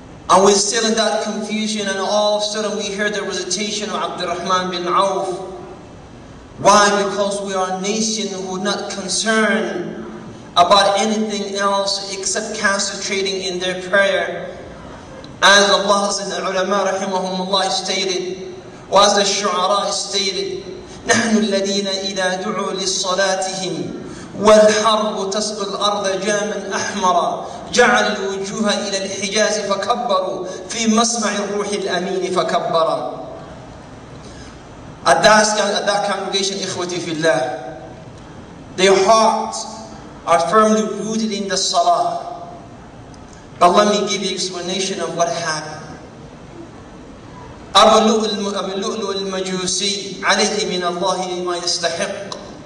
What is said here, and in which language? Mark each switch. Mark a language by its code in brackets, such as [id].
[en] And we're still in that confusion, and all of a sudden we hear the recitation of Abdurrahman bin Auf. Why? Because we are a nation who are not concerned about anything else except concentrating in their prayer. As Allah and the ulama rahimahumullah stated, or as the shu'ara stated, [ar] نحن الذين إذا دعوا لصلاتهم والحرب تسقي الأرض جاما أحمرا جعل الوجوه إلى الحجاز فكبروا في مسمع الروح الأمين فكبرا. [en] At that congregation, [ar] إخوتي في الله, [en] their hearts are firmly rooted in the salah. But let me give you an explanation of what happened. Abu Lu'lu al-Majusi, [ar] alayhi min Allahi ma yastahiq.